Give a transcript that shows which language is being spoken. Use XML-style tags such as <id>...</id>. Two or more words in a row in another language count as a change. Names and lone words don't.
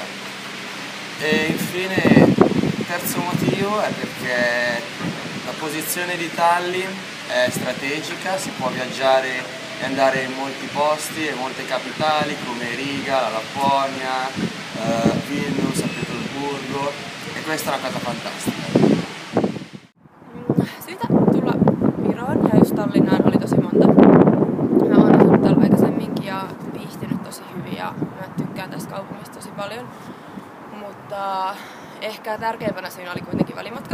<it>E infine il terzo motivo è perché la posizione di Tallinn è strategica, si può viaggiare e andare in molti posti e molte capitali come Riga, la Lapponia, Vilnius, San Pietroburgo, e questa è una cosa fantastica.</it> <fi>Syytä tulla Viroon ja just Tallinnaan oli tosi monta. Mä oon asunut täällä aikaisemminkin ja viihtynyt tosi hyvin ja mä tykkään tästä kaupungista tosi paljon. Mutta ehkä tärkeimpänä siinä oli kuitenkin välimatka.</fi>